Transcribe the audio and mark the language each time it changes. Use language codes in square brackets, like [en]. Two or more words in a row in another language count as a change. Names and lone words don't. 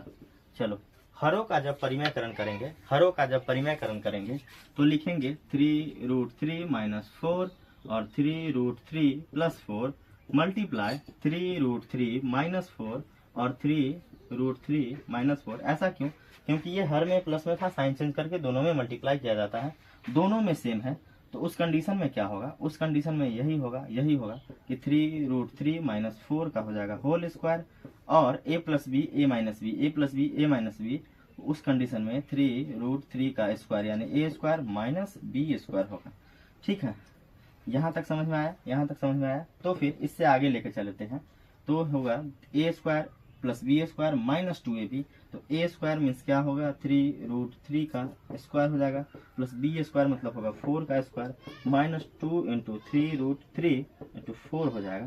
[hi] चलो हरों का जब परिमेयकरण करेंगे, हरों का जब परिमेयकरण करेंगे तो लिखेंगे 3√3 - 4 और 3√3 + 4 [en] multiply 3√3 - 4 [hi] और 3√3 - 4। ऐसा क्यों, क्योंकि ये हर में प्लस में था, [en] sign change [hi] करके दोनों में मल्टीप्लाई किया जाता है, दोनों में सेम है। तो उस कंडीशन में क्या होगा, उस कंडीशन में यही होगा कि 3√3 - 4 का हो जाएगा [en] whole square [hi] और a + b a - b a + b a - b। उस कंडीशन में 3√3 का स्क्वायर यानी a² - b² होगा, ठीक है। यहाँ तक समझ में आया, यहाँ तक समझ में आया। तो फिर इससे आगे लेके चलते हैं, तो होगा a² [en] plus b square minus [hi] 2ab, तो [en] a square means [hi] क्या होगा 3√3 का स्क्वायर हो जाएगा, [en] plus b square [hi] मतलब होगा 4 का स्क्वायर, [en] minus 2 into 3√3 into 4 [hi] हो जाएगा।